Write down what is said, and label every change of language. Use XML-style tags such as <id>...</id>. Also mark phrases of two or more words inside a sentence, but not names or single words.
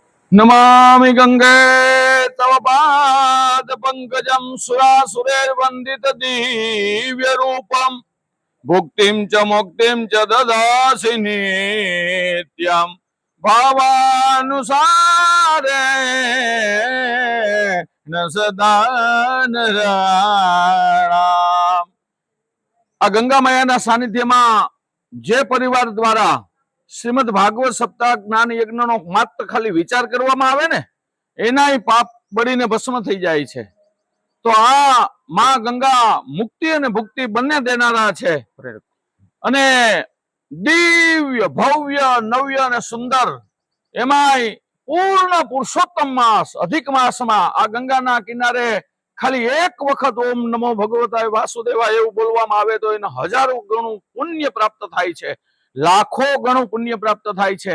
<sa>नमामि गंगे तव पाद पंकजं सुरासुरैर्वन्दित दिव्य रूपम भुक्तिं च मुक्तिं च ददासि नित्यं भावानुसारे न सदा नराणाम्।</sa> <gu>આ ગંગા મૈયાના સાનિધ્યમાં જે પરિવાર દ્વારા શ્રીમદ ભાગવત સપ્તાહ જ્ઞાન યજ્ઞનો માત્ર ખાલી વિચાર કરવામાં આવે ને એનાય પાપ બળીને ભસ્મ થઈ જાય છે। તો આ માં ગંગા મુક્તિ અને ભુક્તિ બંને દેનારા છે અને દિવ્ય ભવ્ય નવ્ય અને સુંદર એમાંય પૂર્ણ પુરુષોત્તમ માસ અધિક માસમાં આ ગંગાના કિનારે ખાલી એક વખત</gu> <sa>ઓમ નમો ભગવતાય વાસુદેવાય</sa> <gu>એવું બોલવામાં આવે તો એને હજારો ગણું પુણ્ય પ્રાપ્ત થાય છે, લાખો ગણું પુણ્ય પ્રાપ્ત થાય છે।</gu>